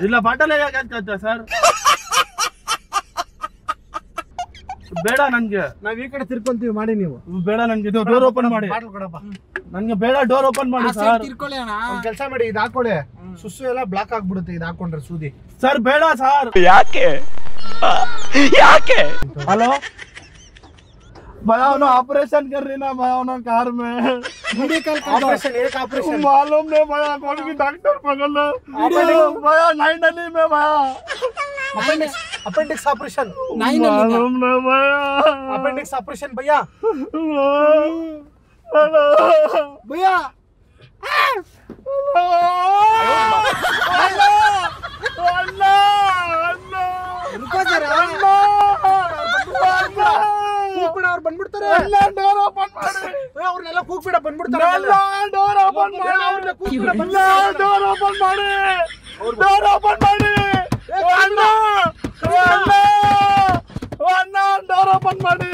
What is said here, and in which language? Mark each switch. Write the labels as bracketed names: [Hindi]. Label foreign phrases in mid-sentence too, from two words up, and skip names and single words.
[Kannada] ಇಲ್ಲ ಬಾಟಲ್ ಯಾಕೆ ಸರ್? ಬೇಡ ನನ್ಗೆ. ನಾವ್ ಈ ಕಡೆ ತಿರ್ಕೊಂತೀವಿ, ಮಾಡಿ ನೀವು. ಬೇಡ ನನ್ಗೆ, ಇದು ಡೋರ್ ಓಪನ್ ಮಾಡಿ. ಬಾಟಲ್ ಕೊಡಪ್ಪ. ನನ್ಗೆ ಬೇಡ, ಡೋರ್ ಓಪನ್ ಮಾಡಿ ಸರ್. ತಿರ್ಕೊಳ್ಳಿ ಅಣ್ಣ. ಒಂದ್ ಕೆಲಸ ಮಾಡಿ, ಇದು ಹಾಕೊಳ್ಳಿ. ಸುಸ್ಸು ಎಲ್ಲ ಬ್ಲಾಕ್ ಆಗ್ಬಿಡುತ್ತೆ ಇದು ಹಾಕೊಂಡ್ರೆ, ಸೂದಿ. ಸರ್ ಬೇಡ ಸರ್. ಯಾಕೆ [Hindi] हेलो भैया, ऑपरेशन कर रही ना भैया कार में. ऑपरेशन एक ऑपरेशन मालूम नहीं भैया, कौन की डॉक्टर पकड़ लो भैया. 9 दिल्ली में भैया, अपेंडिक्स ऑपरेशन. मालूम नहीं भैया, अपेंडिक्स ऑपरेशन भैया. हेलो भैया रुको जरा, [Kannada] ಕೂಗ್ಬಿಡ, ಅವ್ರು ಬಂದ್ಬಿಡ್ತಾರೆ. ಡೋರ್ ಓಪನ್ ಮಾಡಿ, ಅವ್ರನ್ನೆಲ್ಲ ಕೂಗ್ಬಿಡ, ಬಂದ್ಬಿಡ್ತಾರೆ. ಡೋರ್ ಓಪನ್ ಮಾಡಿ, ಅವ್ರನ್ನ ಕೂಗ್ಬಿಡ, ಡೋರ್ ಓಪನ್ ಮಾಡಿ, ಡೋರ್ ಓಪನ್ ಮಾಡಿ. ಅಣ್ಣ ಡೋರ್ ಓಪನ್ ಮಾಡಿ,